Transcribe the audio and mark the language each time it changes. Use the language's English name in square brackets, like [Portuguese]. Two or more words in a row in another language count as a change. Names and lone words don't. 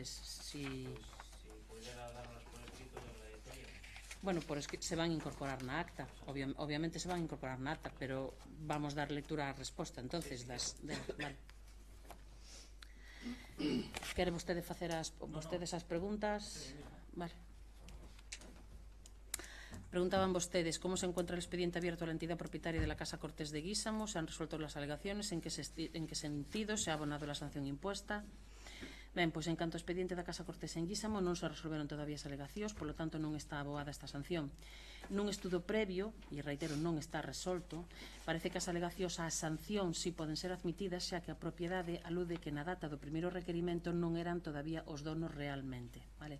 [Spanish] Se pudera darlas por escrito, yo agradecería. Bueno, se van a incorporar [Galician] na acta, [Spanish] obviamente se van a incorporar [Galician] na acta, [Spanish] pero [Galician] vamos dar lectura á resposta, [Spanish] entonces, vale. [Galician] Quere vostede facer vostedes as preguntas? Vale. [Spanish] Preguntaban vostedes como se encuentra el expediente abierto a la entidad propietaria de la Casa Cortés de Guísamo, se han resuelto las alegaciones, en qué sentido se ha abonado la sanción impuesta. [Galician] Ben, pois en canto ao expediente da Casa Cortés en Guísamo non se resolveron todavía as alegacións, polo tanto non está aboada esta sanción. Nun estudo previo, e reitero, non está resolto, parece que as alegacións á sanción si poden ser admitidas, xa que a propiedade alude que na data do primeiro requerimento non eran todavía os donos realmente, vale?